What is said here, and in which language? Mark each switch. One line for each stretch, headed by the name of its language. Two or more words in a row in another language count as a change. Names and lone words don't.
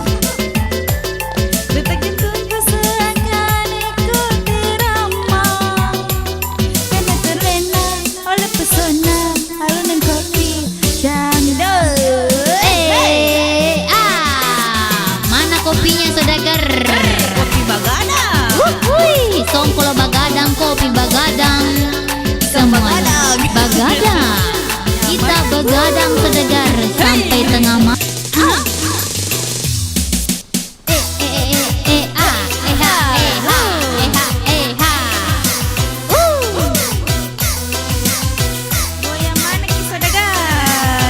Indonesian: Detak jantungku seakan ikut irama, karena terlena oleh pesona alunan kopi dangdut. Mana kopinya saudagar? Kopi bagana. Wuih, songkolo bagadang, kopi bagadang, semuanya bagadang. Kita begadang saudagar sampai tengah malam. Goyang mana ki saudagar?